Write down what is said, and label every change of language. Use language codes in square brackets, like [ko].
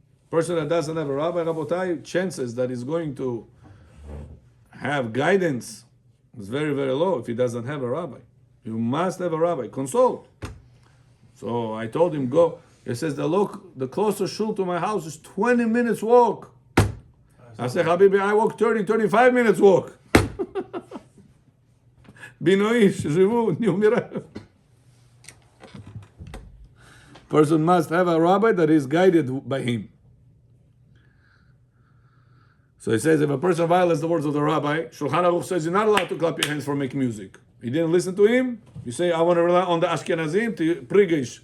[en] Person that doesn't have a rabbi, Rabotai, chances that he's going to have guidance is very, very low if he doesn't have a rabbi. You must have a rabbi. Consult. So I told him, go. He says, the closest shul to my house is 20 minutes walk. I said, Habibi, I walk 30, 35 minutes walk. [ru] Binoish, живу, не умираю. [en] Person must have a rabbi that is guided by him. So he says, if a person violates the words of the rabbi, Shulchan Aruch says you're not allowed to clap your hands for making music. You didn't listen to him, you say, I want to rely on the Ashkenazim to [ru] прыгаешь.